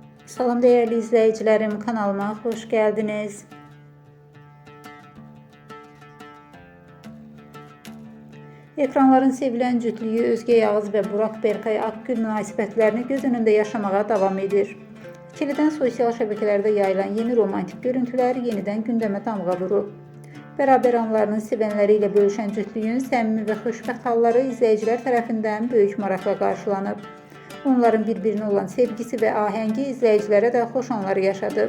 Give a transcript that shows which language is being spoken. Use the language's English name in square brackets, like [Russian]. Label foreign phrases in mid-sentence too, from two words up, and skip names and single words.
[Turkish] Salam değerli izleyicilerim, kanalıma hoş geldiniz. [Azerbaijani] Ekranların sevilen cütlüyü Özge Yağız ve Burak Berkay Akgül münasibətlərini göz önündə yaşamağa davam edir. İkiliden sosial şəbəkələrdə yayılan yeni romantik görüntülər yenidən gündəmə damğa vurub. Beraber anlarını sevənləri ilə bölüşən cütlüyün səmimi və xoşbəxt halları izləyicilər tərəfindən böyük maraqla qarşılanıb. Onların bir-birinə olan sevgisi və ahəngi izləyicilərə də xoş anlar yaşadıb.